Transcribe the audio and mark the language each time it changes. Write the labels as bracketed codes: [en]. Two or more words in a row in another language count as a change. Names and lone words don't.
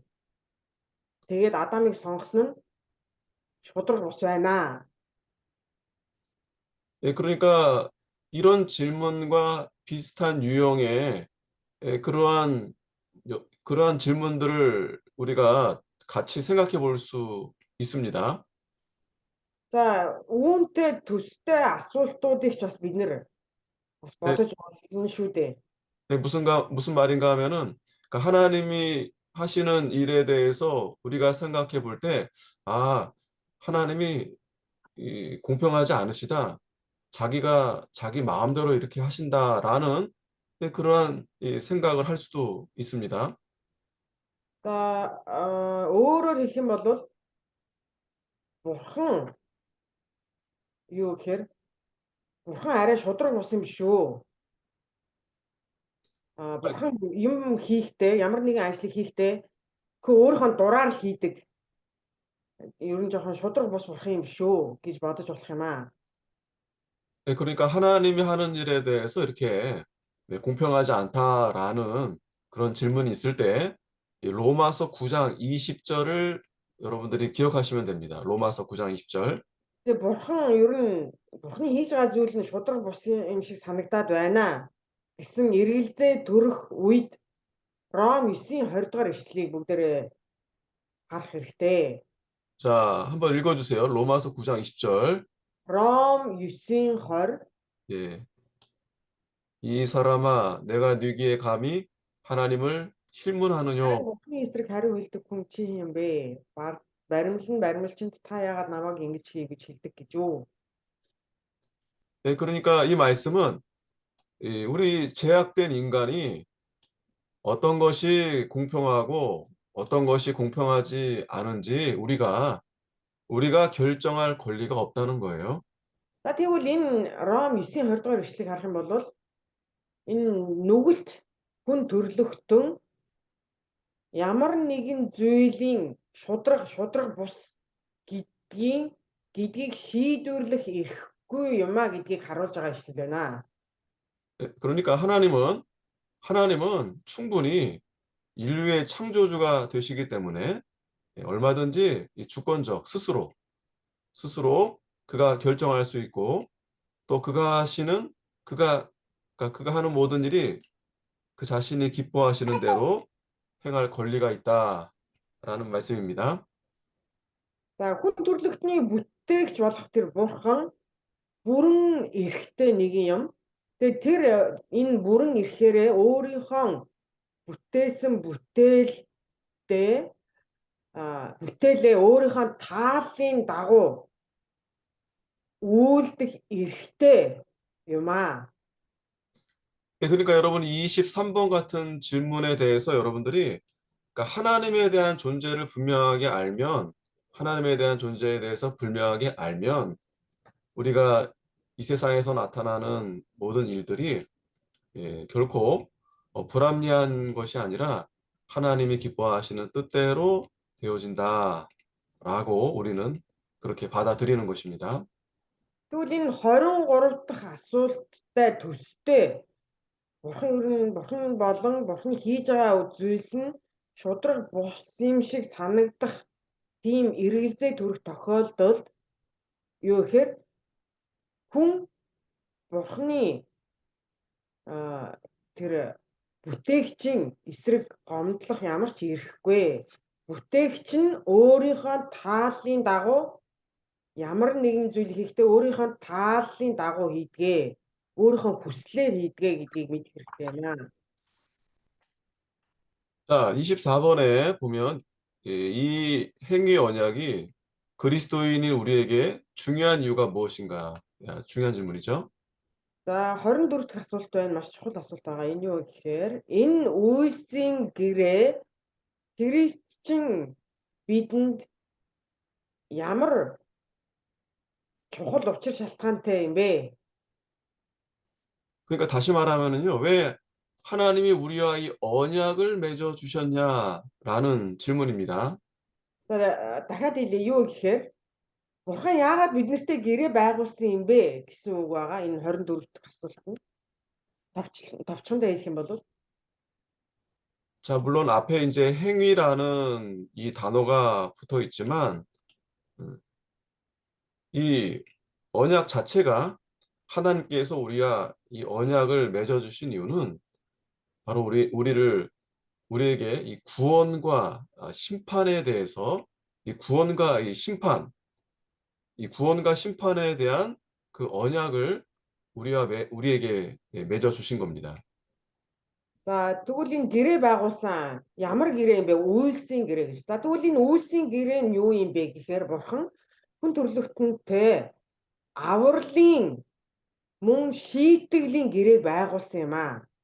[mn] Тэгээд Адамыг сонгосон нь шудраг бус байна. [ko] 그러니까 이런 질문과 비슷한 유형의 그러한 질문들을 우리가 같이 생각해 볼 수 있습니다. [mn] За үүнтэй төстэй асуултуудыг ч бас бид нэр бас бодож болно шүү дээ. [ko] 무슨 말인가 하면은 그러니까 하나님이 하시는 일에 대해서 우리가 생각해 볼 때 하나님이 공평하지 않으시다. 자기가 자기 마음대로 이렇게 하신다라는 그러한 생각을 할 수도 있습니다. [mn] За өөрөөр хэлэх юм бол бурхан юу гэхээр бурхан арай шудраг бус юм шүү. Бурхан юм хийхдээ ямар нэгэн ажлыг хийхдээ그 өөрийнхөө дураар л хийдэг. Ер нь жоохон шудраг бус бурхан юм шүү гэж бодож болох юм аа. [ko] 그러니까 하나님이 하는 일에 대해서 이렇게 공평하지 않다라는 그런 질문이 있을 때 로마서 9장 20절을 여러분들이 기억하시면 됩니다. 로마서 9장 20절. [mn] Тэгээ бурхан ер нь бурханы хийж байгаа зүйл нь шудраг бус юм шиг санагдаад байна гэсэн эргэлзээ төрөх үед Ром 9-ийн 20 дугаар ишлэлийг бүгдээрээ харах хэрэгтэй. [ko] 자, 한번 읽어주세요. 로마서 9장 20절. [mn] Ром 9-ийн 20. [ko] 예. 이 사람아, 내가 네기에 감히 하나님을 실문하느뇨. [mn] Бурханы эсрэг хариу хэлдэг хүн чи юм бэ? Баримлалчинд та яагаад намайг ингэж хий гэж хэлдэг гэж юу? [ko] 네, 그러니까 이 말씀은 우리 제약된 인간이 어떤 것이 공평하고 어떤 것이 공평하지 않은지 우리가 결정할 권리가 없다는 거예요. [mn] За тэгвэл энэ Ром 9-ийн 20 дугаар ишлэгийг харах юм бол энэ нүгэлт хүн төрлөختөн ямар нэгэн зүйлийн шудраг бус гэдгийг шийдвэрлэх эрхгүй юмаа гэдгийг харуулж байгаа ишлэл байна. [ko] 네, 그러니까 하나님은 충분히 인류의 창조주가 되시기 때문에 얼마든지 이 주권적 스스로 그가 결정할 수 있고 또 그가 하는 모든 일이 그 자신이 기뻐하시는 대로 행할 권리가 있다라는 말씀입니다. [mn] За хүн төрлөختний бүтээгч болох тэр бурхан бүрэн эрхтэй нэгэн юм. Тэгээ тэр энэ бүрэн эрхээрээ өөрийнхөө бүтээсэн бүтээлээ өөрийнхөө тааллын дагуу үйлдэх эрхтэй юм аа. [ko] 그러니까 여러분 23번 같은 질문에 대해서 여러분들이 그러니까 하나님에 대한 존재를 분명하게 알면 하나님에 대한 존재에 대해서 분명하게 알면 우리가 이 세상에서 나타나는 모든 일들이 결코 불합리한 것이 아니라 하나님이 기뻐하시는 뜻대로 되어진다라고 우리는 그렇게 받아들이는 것입니다. [mn] Тэгвэл энэ 23 дахь асуулттай төстэй бурхан болон бурханы хийж байгаа зүйлс нь шудраг бус юм шиг санагдах тийм эргэлзээ төрөх тохиолдолд юу гэхээр хүн бурханы тэр бүтээгчийн эсрэг гомдлох ямар ч эрхгүй. Бүтээгч нь өөрийнхөө тааллын дагуу ямар нэгэн зүйл хийхдээ өөрийнхөө тааллын дагуу хийдгээ. өөрийнхөө хүслээр хийдгээ гэдгийг мэдэх хэрэгтэй байна. [ko] 자, 24번에 보면 이 행위 언약이 그리스도인인 우리에게 중요한 이유가 무엇인가? 중요한 질문이죠. [mn] За 24 дахь асуулт байна. Маш чухал асуулт байгаа. Энэ юу гэхээр энэ үйлсийн гэрээ Христчин бидэнд ямар чухал учир шалтгаантай юм бэ? [ko] 그러니까 다시 말하면은요, 왜 하나님이 우리와 이 언약을 맺어 주셨냐라는 질문입니다. [mn] За дахиад хэлье юу гэхээр Бурхан яагаад биднэртэй гэрээ байгуулсан юм бэ гэсэн үг байгаа. Энэ 24 дахь асуулт нь. Товчхондоо хэлэх юм бол [ko] 자, 물론 앞에 이제 행위라는 이 단어가 붙어 있지만 이 언약 자체가 하나님께서 우리와 이 언약을 맺어 주신 이유는 바로 우리에게 이 구원과 심판에 대해서 이 구원과 심판에 대한 그 언약을 우리에게 맺어 주신 겁니다. [mn] за тэгвэл энэ гэрээ байгуулсан ямар гэрээ юм бэ? Үйлсийн гэрээ гэж. За тэгвэл энэ үйлсийн гэрээ нь юу юм бэ гэхээр Бурхан хүн төрлөختөнтэй авралын мөн шийтгэлийн гэрээг байгуулсан юм аа.